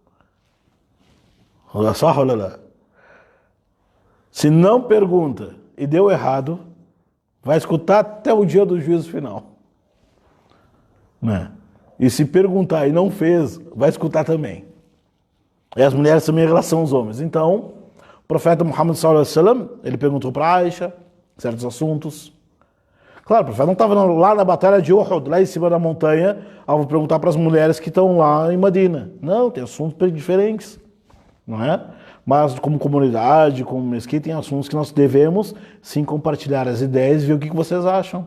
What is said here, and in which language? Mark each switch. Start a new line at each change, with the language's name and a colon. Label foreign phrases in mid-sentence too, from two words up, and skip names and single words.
Portuguese: Se não pergunta e deu errado, vai escutar até o dia do juízo final. Né? E se perguntar e não fez, vai escutar também. E as mulheres também em relação aos homens. Então, o profeta Muhammad
Arabic: صلى الله عليه وسلم,
Portuguese: ele perguntou para Aisha certos assuntos. Claro, o profeta não estava lá na batalha de Uhud, lá em cima da montanha, ao perguntar para as mulheres que estão lá em Medina. Não, tem assuntos diferentes, não é? Mas como comunidade, como mesquita, tem assuntos que nós devemos sim compartilhar as ideias e ver o que vocês acham.